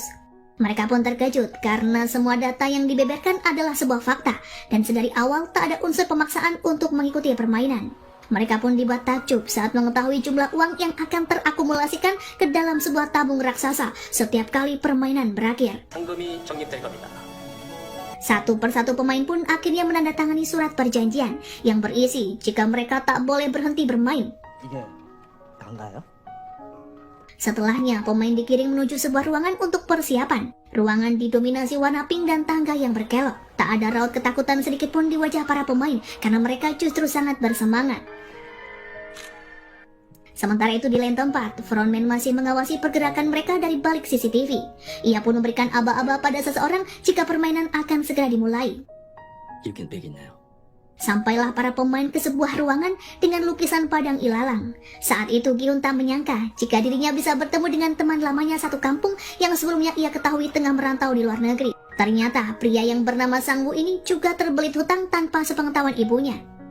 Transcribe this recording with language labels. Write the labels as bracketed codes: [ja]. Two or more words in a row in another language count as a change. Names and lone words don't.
[id] Mereka pun terkejut karena semua data yang dibeberkan adalah sebuah fakta, dan sedari awal tak ada unsur pemaksaan untuk mengikuti permainan. Mereka pun dibuat takjub saat mengetahui jumlah uang yang akan terakumulasikan ke dalam sebuah tabung raksasa setiap kali permainan berakhir. [ko] 상금이 적립될 겁니다. [id] Satu persatu pemain pun akhirnya menandatangani surat perjanjian yang berisi jika mereka tak boleh berhenti bermain. [ko] 이게 난가요? [id] Setelahnya, pemain dikirim menuju sebuah ruangan untuk persiapan. Ruangan didominasi warna pink dan tangga yang berkelok. Tak ada raut ketakutan sedikit pun di wajah para pemain karena mereka justru sangat bersemangat. Sementara itu di lain tempat, frontman masih mengawasi pergerakan mereka dari balik CCTV. Ia pun memberikan aba-aba pada seseorang jika permainan akan segera dimulai. [en] You can begin now. [id] Sampailah para pemain ke sebuah ruangan dengan lukisan padang ilalang. Saat itu Gi-hun tak menyangka jika dirinya bisa bertemu dengan teman lamanya satu kampung yang sebelumnya ia ketahui tengah merantau di luar negeri. Ternyata pria yang bernama Sang-woo ini juga terbelit hutang tanpa sepengetahuan ibunya.